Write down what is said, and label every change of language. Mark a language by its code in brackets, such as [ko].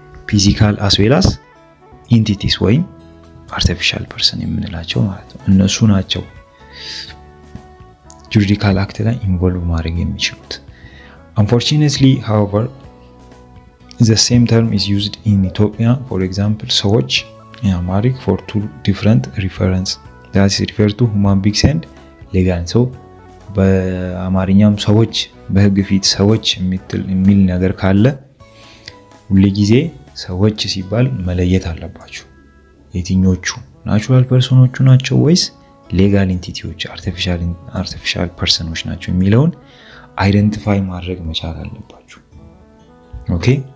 [en] ፊዚካል አስ ዌል አስ ኢንቲቲስ ወይም አርቲፊሻል ፐርሰን [am] የምንላቸው ማለት ነው። እነሱ ናቸው [en] ጁሪዲካል አክት ላይ ኢንቮልቭ [am] ማድረግ የሚችሉት። [en] Unfortunately, however, the same term is used in Ethiopia. For example, ሰዎች in Amharic for two different reference that is referred to human beings and legal. [am] so በአማርኛም ሰዎች በህግ ፊት ሰዎች የሚል ነገር ካለ ሁሉ ጊዜ ሰዎች ሲባል መለየት አለባችሁ። የትኞቹ ናቹራል ፐርሰኖቹ ናቸው ወይስ ሌጋል ኢንቲቲዎች አርቲፊሻል ፐርሰኖች ናቸው የሚለውን አይደንቲፋይ ማድረግ መቻል አለባችሁ። ኦኬ